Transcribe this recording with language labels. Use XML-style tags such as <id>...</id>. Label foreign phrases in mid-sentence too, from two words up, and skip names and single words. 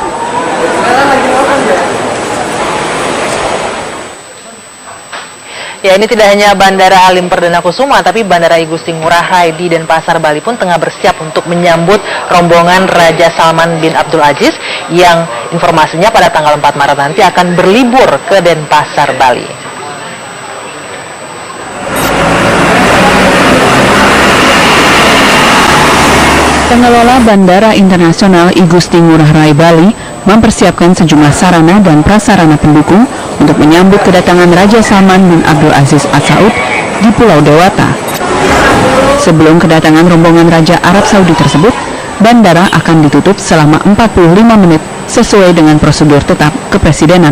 <id>Ya, ini tidak hanya Bandara Halim Perdana Kusuma, tapi Bandara I Gusti Ngurah Rai di Denpasar, Bali pun tengah bersiap untuk menyambut rombongan Raja Salman bin Abdul Aziz yang informasinya pada tanggal 4 Maret nanti akan berlibur ke Denpasar, Bali. Pengelola Bandara Internasional I Gusti Ngurah Rai, Bali mempersiapkan sejumlah sarana dan prasarana pendukung untuk menyambut kedatangan Raja Salman bin Abdul Aziz Al Saud di Pulau Dewata. Sebelum kedatangan rombongan Raja Arab Saudi tersebut, bandara akan ditutup selama 45 menit sesuai dengan prosedur tetap kepresidenan.</id>